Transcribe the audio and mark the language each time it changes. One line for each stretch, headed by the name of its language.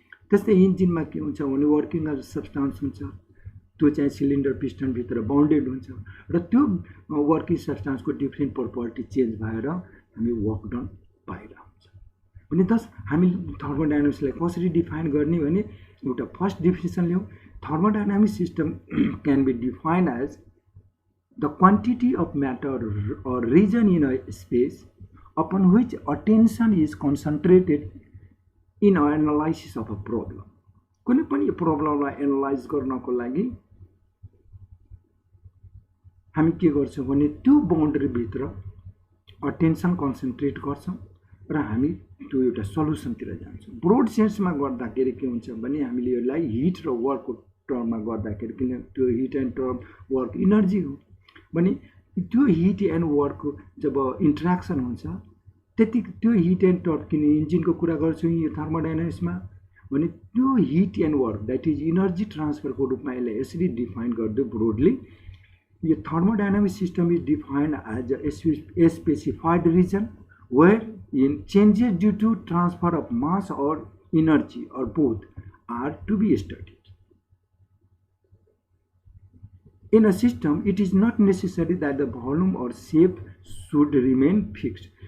Nepali: त्यस्तै इन्जिनमा के हुन्छ भने वर्किङ सब्सटेन्स हुन्छ, त्यो चाहिँ सिलिन्डर पिस्टनभित्र बाउन्डेड हुन्छ र त्यो वर्किङ सब्सटेन्सको डिफ्रेन्ट प्रोपर्टी चेन्ज भएर हामी वर्क डन पाइरहेको हुन्छ। भने दस हामी थर्मोडायनामिक्सलाई कसरी डिफाइन गर्ने भने एउटा फर्स्ट डिफिनेसन ल्याउँ।
English: Thermodynamic system can be defined as the quantity of matter or region in a space upon which attention is concentrated in analysis of a problem।
Nepali: कुनै पनि प्रब्लमलाई एनालाइज गर्नको लागि हामी के गर्छौँ भने त्यो बाउन्ड्रीभित्र अटेन्सन कन्सन्ट्रेट गर्छौँ र हामी त्यो एउटा सल्युसनतिर जान्छौँ। ब्रोड सेन्समा गर्दाखेरि के हुन्छ भने हामीले यसलाई हिट र वर्कको टर्ममा गर्दाखेरि, किन त्यो hit and term work energy हो भने त्यो हिट एन्ड वर्कको जब इन्ट्रेक्सन हुन्छ त्यति त्यो हिट एन्ड टर्म, किन इन्जिनको कुरा गर्छु यो थर्मोडाइनामिक्समा भने त्यो hit and work that is energy ट्रान्सफरको रूपमा यसलाई यसरी डिफाइन गरिदियो ब्रोडली। यो thermodynamic system
English: Is defined as a specified region wherein changes due to transfer of mass or energy or both are to be studied. In a system, it is not necessary that the volume or shape should remain fixed.